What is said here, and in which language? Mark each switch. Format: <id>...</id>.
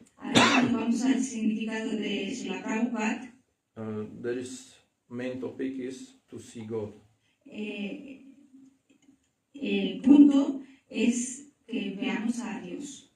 <es>Ahora cuando vamos al significado de Srila Prabhupada,</es> <en>there is main topic is to see God.</en> <es>el punto es que veamos a Dios.</es>